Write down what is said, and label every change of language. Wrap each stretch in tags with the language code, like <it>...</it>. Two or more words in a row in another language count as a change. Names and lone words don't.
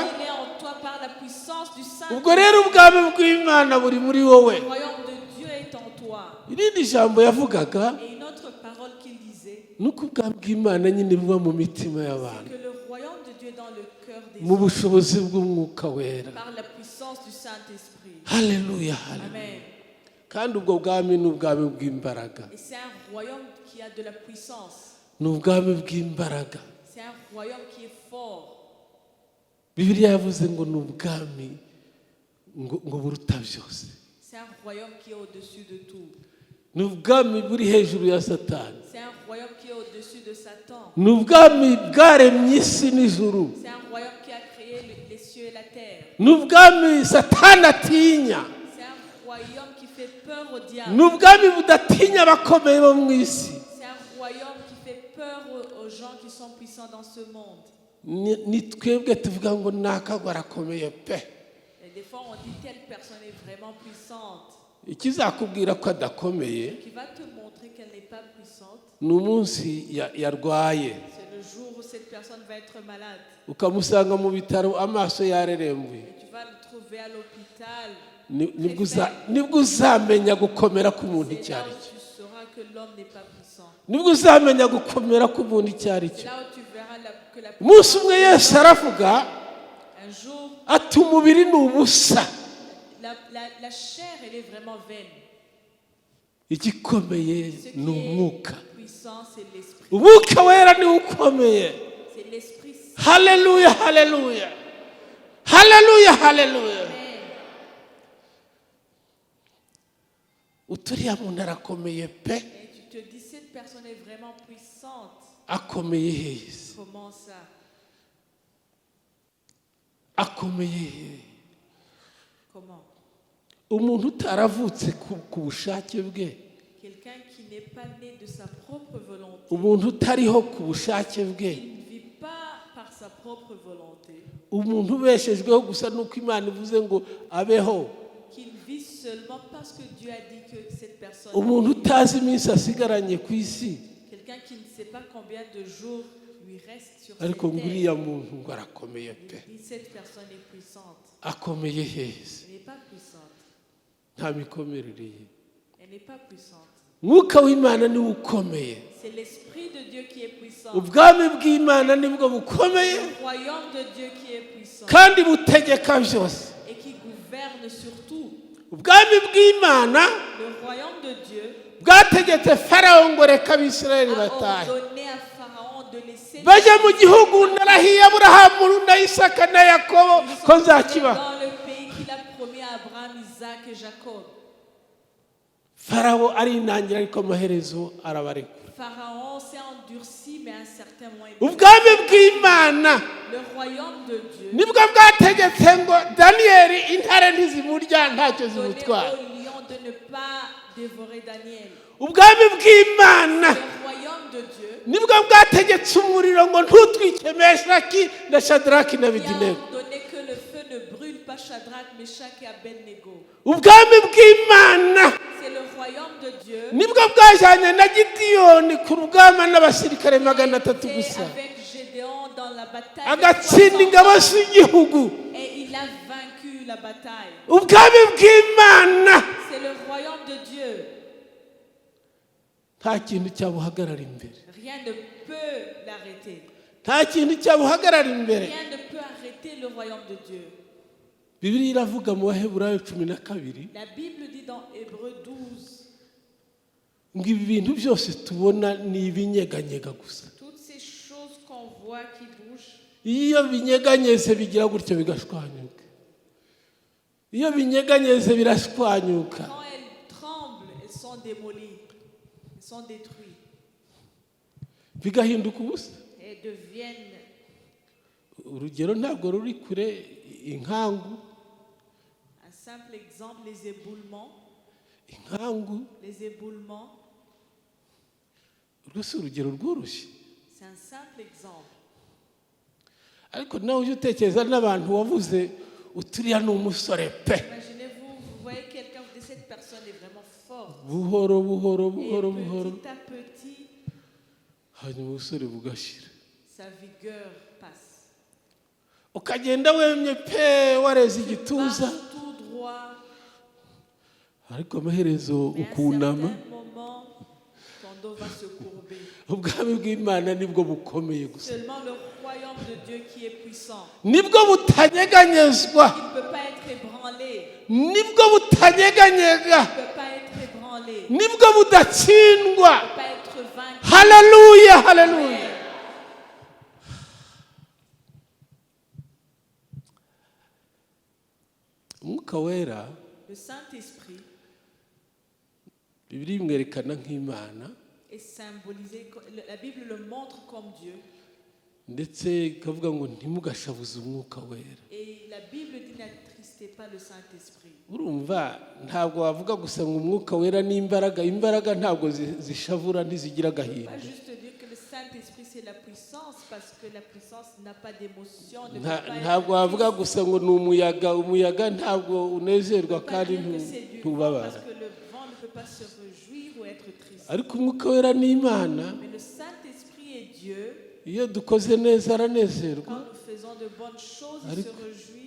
<fr>Il est en toi par la puissance du Saint.</fr> <rw>ubwo rero ubwami bw'Imana buri muri wowe.</rw> <fr>Le royaume de Dieu est en toi.</fr> <rw>Irindi jambo yavugaga</rw> <fr>Et une autre parole qu'il disait,</fr> <rw>nuko ubwami bw'Imana nyine buba mu mitima y'abantu,</rw> <fr>que le royaume de Dieu est dans le cœur des</fr> <rw>mu</rw> <fr>hommes</fr> <rw>bushobozi bw'Umwuka Wera.</rw> <fr>par la puissance du Saint-Esprit.</fr> <rw>Haleluya, haleluya. Amen. Kandi ubwo bwami ni ubwami bw'imbaraga,</rw> <fr>Et c'est un royaume qui a de la puissance.</fr> <rw>ni ubwami bw'imbaraga.</rw> <fr>C'est un royaume qui est fort.</fr> <rw>Bibiliya yavuze ngo ni ubwami ngo buruta byose,</rw> <fr>C'est un royaume qui est au-dessus de tout.</fr> <rw>ni ubwami buri hejuru ya Satani,</rw> <fr>C'est un royaume qui est au-dessus de Satan.</fr> <rw>ni ubwami bwaremye isi n'ijuru,</rw> <fr>C'est un royaume qui a créé les cieux et la terre.</fr> <rw>ni ubwami Satani atinya,</rw> <fr>C'est un royaume qui fait peur au</fr> <rw>ni</rw> <fr>diable.</fr> <rw>ubwami budatinya abakomeye bo mu isi.</rw> <fr>C'est un royaume qui fait peur aux gens qui sont puissants dans ce monde.</fr> <rw>Ni twebwe tuvuga ngo nakagwa arakomeye pe.</rw> <fr>Et des fois, on dit telle personne est vraiment puissante.</fr> <rw>Ikizakubwira ko adakomeye</rw> <fr>Qui va te montrer qu'elle n'est pas puissante,</fr> <rw>ni umunsi yarwaye,</rw> <fr>c'est le jour où cette personne va être malade.</fr> <rw>ukamusanga mu bitaro amaso yarerembuye,</rw> <fr>Et tu vas le trouver à l'hôpital.</fr> <rw>nibwo uzamenya gukomera k'umuntu</rw> <fr>C'est</fr> <rw>icyo</rw> <fr>là</fr> <rw>ari</rw> <fr>où</fr> <rw>cyo.</rw> <fr>tu sauras que l'homme n'est pas puissant.</fr> <rw>Nibwo uzamenya gukomera k'umuntu icyo ari</rw> <fr>C'est</fr> <rw>cyo.</rw> <fr>là où tu verras que la</fr> <rw>Umunsi umwe Yesu aravuga</rw> <fr>un jour,</fr> <rw>ati umubiri ni ubusa,</rw> <fr>la chair, elle est vraiment vaine.</fr> <rw>igikomeye</rw> <fr>Ce qui</fr> <rw>ni umwuka.</rw> <fr>est puissant, c'est l'esprit.</fr> <rw>Umwuka Wera niwe ukomeye.</rw> <fr>C'est l'esprit saint.</fr> <rw>Haleluya, haleluya, haleluya, haleluya. Amen. Uturiya muntu arakomeye pe.</rw> <fr>Et tu te dis, cette personne est vraiment puissante.</fr> <rw>Akomeye heza,</rw> <fr>Comment ça?</fr> <rw>akomeye he?</rw> <fr>Comment?</fr> <rw>Umuntu utaravutse ku bushake bwe,</rw> <fr>Quelqu'un qui n'est pas né de sa propre volonté,</fr> <rw>umuntu utariho ku bushake bwe,</rw> <fr>qui ne vit pas par sa propre volonté,</fr> <rw>umuntu ubeshejweho gusa nuko Imana ivuze ngo abeho,</rw> <fr>qu'il vit seulement parce que Dieu a dit que cette personne</fr> <rw>umuntu</rw> <fr>vit.</fr> <rw>utazi iminsi asigaranye ku isi,</rw> <fr>Quelqu'un qui ne sait pas combien de jours lui reste sur</fr> <rw>ariko</rw> <fr>cette</fr> <rw>ngo</rw> <fr>terre.</fr> <rw>uriya muntu ngo arakomeye pe.</rw> <fr>Il dit, cette personne est puissante.</fr> <rw>Akomeye heza,</rw> <fr>Elle n'est pas puissante.</fr> <rw>nta mikomerere ye.</rw> <fr>Elle n'est pas puissante.</fr> <rw>Mwuka w'Imana niwe ukomeye,</rw> <fr>C'est l'Esprit de Dieu qui est puissant.</fr> <rw>ubwami bw'Imana nibwo bukomeye</rw> <fr>Le royaume de Dieu qui est puissant</fr> <rw>kandi butegeka byose.</rw> <fr>et qui gouverne sur tout.</fr> <rw>Ubwami bw'Imana</rw> <fr>Le royaume de Dieu</fr> <rw>bwategetse Farawo ngo reka Abisirayeli</rw> <fr>a</fr> <rw>batahe,</rw> <fr>ordonné à Pharaon de laisser</fr> <rw>bajya mu gihugu narahiye Aburahamu na Isaka na Yakobo ko nzakibaha.</rw> <fr>dans le pays qu'il a promis à Abraham, Isaac et Jacob.</fr> <rw>Farawo arinangira ariko amaherezo arabarekura.</rw> <fr>Pharaon s'est endurci, mais à un certain moment,</fr> <rw>Ubwami bw'Imana</rw> <fr>le royaume de Dieu</fr> <rw>nibwo bwategetse ngo Daniyeli intare ntizimurya ntacyo</rw> <fr>donnait</fr> <rw>zimutwara.</rw> <fr>aux lions de ne pas dévorer Daniel.</fr> <rw>ubwami bw'Imana</rw> <fr>Le royaume de Dieu</fr> <rw>nibwo bwategetse umuriro ngo ntutwike Meshaki na Shadraki na</rw> <fr>qui a</fr> <rw>Abedenego.</rw> <fr>ordonné que le feu ne brûle pas Shadrach, Meshach et Abednego.</fr> <rw>Ubwami bw'Imana</rw> <fr>C'est le royaume de Dieu</fr> <rw>nibwo bwajyanye na Gideyoni ku rugamba n'abasirikare 300</rw> <fr>qui</fr> <rw>gusa,</rw> <fr>était avec Gédéon dans la bataille de</fr> <rw>agatsinda 300 ingabo</rw> <fr>hommes,</fr> <rw>z'igihugu.</rw> <fr>et il a vaincu la bataille.</fr> <rw>Ubwami bw'Imana</rw> <fr>C'est le royaume de Dieu.</fr> <rw>nta kintu cyabuhagarara imbere,</rw> <fr>Rien ne peut l'arrêter.</fr> <rw>nta kintu cyabuhagarara imbere.</rw> <fr>Rien ne peut arrêter le royaume de Dieu.</fr> <rw>Bibiliya iravuga mu Baheburayo 12</rw> <fr>La Bible dit dans Hébreux 12</fr> <rw>ngo ibi bintu byose tubona ni ibinyeganyega gusa.</rw> <fr>toutes ces choses qu'on voit qui bougent,</fr> <rw>Iyo binyeganyeze bigira gutyo bigashwanyuka, iyo binyeganyeze birashwanyuka.</rw> <fr>quand elles tremblent, elles sont démolies, elles sont détruites</fr> <rw>Bigahinduka ubusa.</rw> <fr>et deviennent.</fr> <rw>Urugero ntabwo ruri kure, inkangu.</rw> <fr>Un simple exemple, les éboulements. Les éboulements,</fr> <rw>Urwo si urugero rworoshye,</rw> <fr>c'est un simple exemple.</fr> <rw>ariko nawe ujye utekereza n'abantu wavuze uturiya ni umusore pe,</rw> <fr>Imaginez-vous, vous voyez quelqu'un, vous dites cette personne est vraiment forte.</fr> <rw>buhoro buhoro</rw> <fr>Et</fr> <rw>buhoro buhoro,</rw> <fr>petit à petit,</fr> <rw>hanyuma ubusore bugashira,</rw> <fr>sa vigueur passe.</fr> <rw>ukagenda wemye pe wareze</rw> <fr>Tu</fr> <rw>igituza,</rw> <fr>marches tout droit,</fr> <rw>ariko amaherezo</rw> <fr>mais à un</fr> <rw>ukunama.</rw> <fr>certain moment, ton dos va se courber.</fr> <rw>Ubwami bw'Imana nibwo bukomeye gusa,</rw> <fr>Seulement le royaume de Dieu qui est puissant,</fr> <rw>nibwo butanyeganyezwa,</rw> <fr>il ne peut pas être ébranlé.</fr> <rw>nibwo butanyeganyega,</rw> <fr>Il ne peut pas être ébranlé. Il</fr> <rw>nibwo budatsindwa.</rw> <fr>ne peut pas être vaincu.</fr> <rw>Haleluya, haleluya. Umwuka wera</rw> <fr>Le Saint-Esprit</fr> <rw>Bibiliya imwerekana nk'Imana,</rw> <fr>est symbolisé, la Bible le montre comme Dieu.</fr> <rw>ndetse ikavuga ngo ntimugashavuze umwuka wera.</rw> <fr>Et la Bible dit n'attristez pas le Saint-Esprit.</fr> <rw>Urumva ntabwo wavuga gusa ngo umwuka wera ni imbaraga, imbaraga ntabwo zishavura ntizigira</rw> <fr>Pas</fr> <rw>agahinda.</rw> <fr>juste dire que le Saint-Esprit c'est la puissance, parce que la puissance n'a pas d'émotion, ne peut pas</fr> <rw>Ntabwo</rw> <fr>être</fr> <rw>wavuga</rw> <fr>triste.</fr> <rw>gusa ngo ni umuyaga, umuyaga ntabwo unezerwa</rw> <fr>On peut pas</fr> <rw>kandi</rw> <fr>dire que c'est du vent,</fr> <rw>ntubabara.</rw> <fr>parce que le vent ne peut pas se réjouir ou être triste.</fr> <rw>Ariko umwuka wera ni Imana,</rw> <fr>Mais le Saint-Esprit est Dieu.</fr> <rw>iyo dukoze neza aranezerwa,</rw> <fr>Quand nous faisons de bonnes choses, il se réjouit.</fr>